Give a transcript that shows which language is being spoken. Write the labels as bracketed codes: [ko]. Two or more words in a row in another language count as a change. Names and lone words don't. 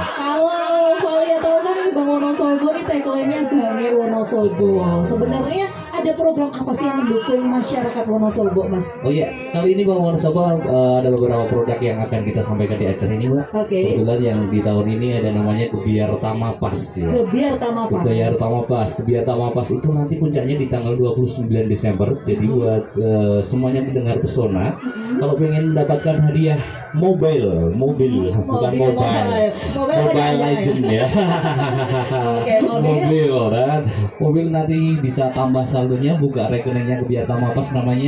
[id] Kalau Valia tahu kan Bang Wonosobo nih tagline-nya Bange Wonosobo. Sebenarnya ada program apa sih yang mendukung masyarakat Wonosobo, Mas? Oh iya, kali ini Bang Wonosobo ada beberapa produk yang akan kita sampaikan di acara ini, Mbak. Oke. Kebetulan yang di tahun ini ada namanya Kebiar Tamapas ya. Kebiar Tamapas. Kebiar Tamapas. Kebiar Tamapas itu nanti puncaknya di tanggal 29 Desember. Jadi buat semuanya mendengar Pesona, kalau pengen mendapatkan hadiah mobil, bukan mobile. Mobile Legend ya. Oke, mobil. Dan mobil nanti bisa tambah saldonya, buka rekeningnya Kebiar Tamapas namanya.